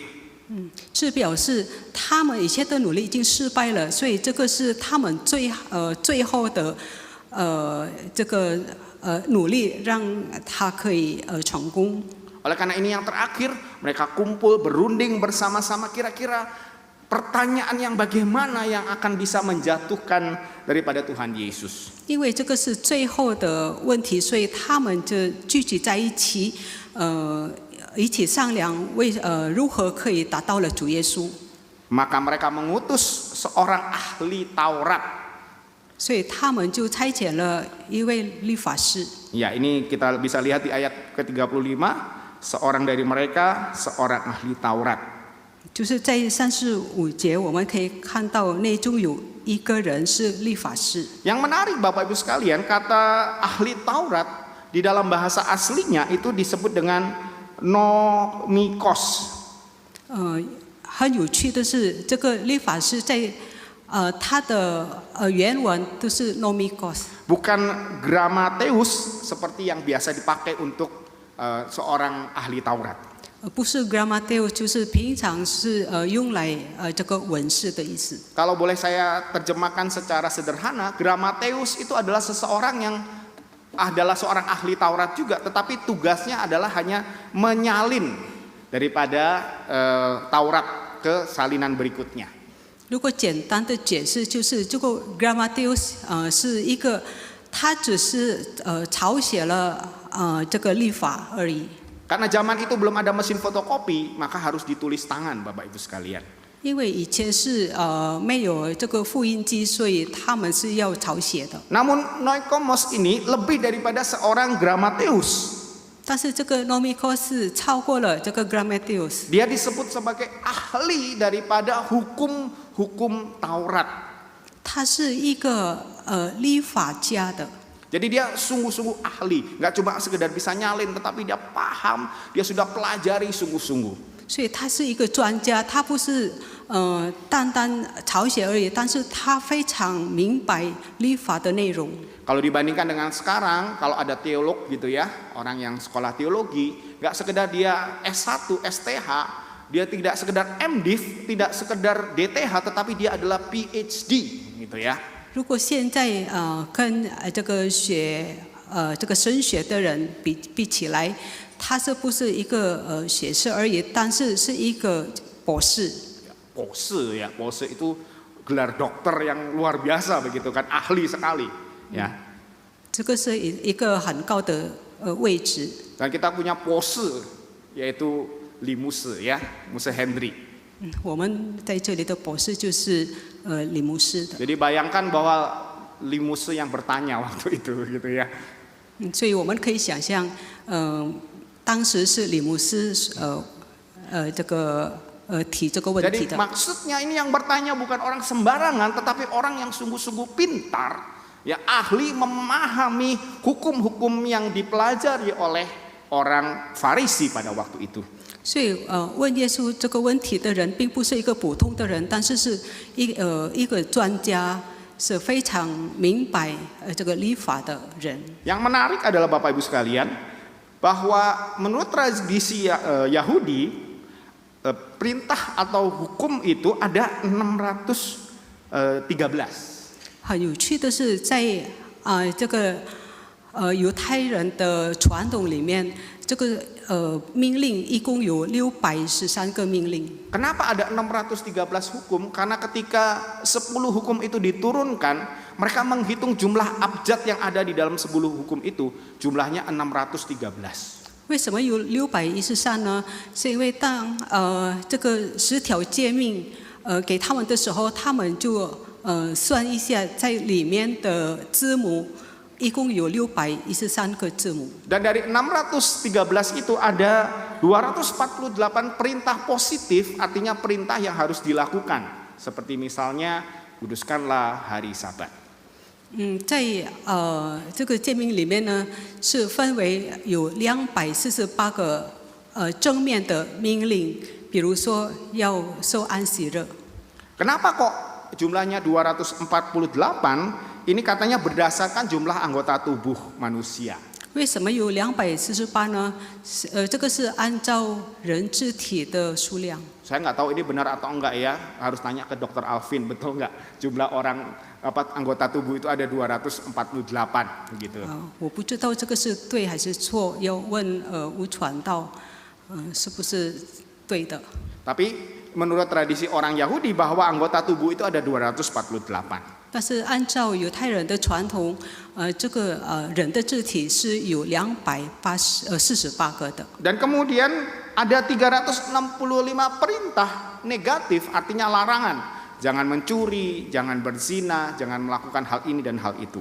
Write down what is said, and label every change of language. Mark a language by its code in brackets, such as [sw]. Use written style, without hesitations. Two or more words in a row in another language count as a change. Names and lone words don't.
[zh] 是表示他们一切的努力已经失败了，所以这个是他们最后的这个努力让他可以成功。 [id] Oleh karena ini yang terakhir, mereka kumpul berunding bersama-sama kira-kira pertanyaan yang bagaimana yang akan bisa menjatuhkan daripada Tuhan Yesus. [zh] 因为这个是最后的问题，所以他们就聚集在一起，一起商量如何可以打到了主耶稣。 [id] Maka mereka mengutus seorang ahli Taurat. [zh] 所以他们就差遣了一位律法师。 [id] Ya, ini kita bisa lihat di ayat ke-35, seorang dari mereka seorang ahli Taurat. [zh] 就是在35节，我们可以看到内中有一个人是律法师。 [id] Yang menarik Bapak Ibu sekalian, kata ahli Taurat di dalam bahasa aslinya itu disebut dengan nomikos. [zh] 很有趣的是，这个律法师在它的原文都是 nomikos， [id] bukan grammateus seperti yang biasa dipakai untuk seorang ahli Taurat. [zh] 不是 grammateo， 就是平常是用来这个文士的意思。 [id] Kalau boleh saya terjemahkan secara sederhana, grammateus itu adalah seseorang yang adalah seorang ahli Taurat juga, tetapi tugasnya adalah hanya menyalin daripada Taurat ke salinan berikutnya. [zh] 如果简单的解释，就是这个 grammateus 是一个，他只是抄写了这个律法而已。 [id] Karena zaman itu belum ada mesin fotokopi, maka harus ditulis tangan, Bapak Ibu sekalian. [zh] 因为以前是没有这个复印机，所以他们是要抄写的。 [id] Namun Noikonos ini lebih daripada seorang grammateus. [zh] 但是这个 nomikos 是超过了这个 grammateus， [id] Dia disebut sebagai ahli daripada hukum Taurat. [zh] 他是一个律法家的。 [id] Jadi dia sungguh-sungguh ahli, nggak cuma sekedar bisa nyalin, tetapi dia paham, dia sudah pelajari sungguh-sungguh. [zh] 所以他是一个专家，他不是单单抄写而已，但是他非常明白律法的内容。 [id] Kalau dibandingkan dengan sekarang, kalau ada teolog gitu ya, orang yang sekolah teologi, nggak sekedar dia S1, STH, dia tidak sekedar MDiv, tidak sekedar DTH, tetapi dia adalah PhD gitu ya. [zh] 如果现在跟这个这个神学的人比起来，他是不是一个学士而已，但是是一个博士。 [id] Pose ya, pose itu gelar dokter yang luar biasa begitu kan, ahli sekali ya. [zh] 这个是一个很高的位置。 [id] Dan kita punya pose yaitu Limuse ya, Muse Hendry. [zh] 我们在这里的博士就是李牧师的。 [id] Jadi bayangkan bahwa Limuse yang bertanya waktu itu gitu ya. [zh] 所以我们可以想象，当时是李牧师这个提这个问题 [id] Jadi [zh] 的。 [id] maksudnya ini yang bertanya bukan orang sembarangan, tetapi orang yang sungguh-sungguh pintar, ya ahli memahami hukum-hukum yang dipelajari oleh orang Farisi pada waktu itu. [zh] 所以问耶稣这个问题的人，并不是一个普通的人，但是是一个专家，是非常明白这个律法的人。 [id] Yang menarik adalah Bapak Ibu sekalian, bahwa menurut tradisi Yahudi, perintah atau hukum itu ada 613. [zh] 很有趣的是，在这个犹太人的传统里面，这个命令一共有613个命令。 [id] Kenapa ada 613 hukum? Karena ketika 10 hukum itu diturunkan, mereka menghitung jumlah abjad yang ada di dalam 10 hukum itu, jumlahnya 613. [zh] 为什么有613呢？是因为当这个10条诫命给他们的时候，他们就算一下在里面的字母。一共有613个字母。 [id] Dan dari 613 itu ada 248 perintah positif, artinya perintah yang harus dilakukan. Seperti misalnya, kuduskanlah hari Sabat. [zh] 在这个诫命里面呢，是分为有248个正面的命令，比如说要守安息日。 [id] Kenapa kok jumlahnya 248? Ini katanya berdasarkan jumlah anggota tubuh manusia. [zh] 为什么有248呢？这个是按照人肢体的数量。 [id] Saya nggak tahu ini benar atau enggak ya. Harus tanya ke Dr. Alvin, betul nggak? Jumlah orang anggota tubuh itu ada 248 begitu. [zh] 我不知道这个是对还是错，要问吴传道，是不是对的？ [id] Tapi menurut tradisi orang Yahudi bahwa anggota tubuh itu ada 248. [zh] 但是按照犹太人的传统，这个人的肢体是有248个的。 [id] Dan kemudian ada 365 perintah negatif, artinya larangan. Jangan mencuri, jangan berzina, jangan melakukan hal ini dan hal itu.